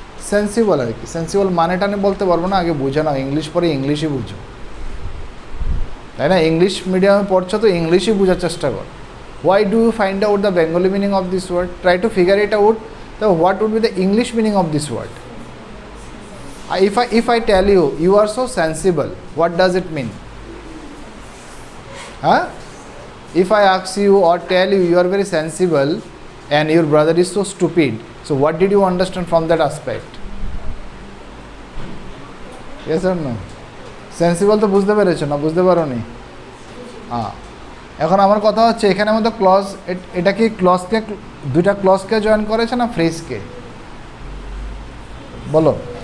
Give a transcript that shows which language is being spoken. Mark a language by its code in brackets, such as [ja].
[bn] Sensible আর কি। Sensible মানেটা আমি বলতে পারবো না, আগে বুঝে নাও। ইংলিশ পড়ে ইংলিশই বুঝো, তাই না? ইংলিশ মিডিয়ামে পড়ছো তো ইংলিশই বোঝার চেষ্টা কর। [en] Why do you find out the Bengali meaning of this word? Try to figure it out the what would be the English meaning of this word. If I tell you, you are so sensible, what does it mean? Huh? If I ask you or tell you, you are very sensible and your brother is so stupid, so what did you understand from that aspect? Yes or no? [bn] Sensible তো বুঝতে পেরেছো না? বুঝতে পারো নি? এখন আমার কথা হচ্ছে এখানে আমাদের ক্লজ, এটা কি ক্লজকে, দুইটা ক্লজকে জয়েন করেছে না ফ্রেজকে? বলো।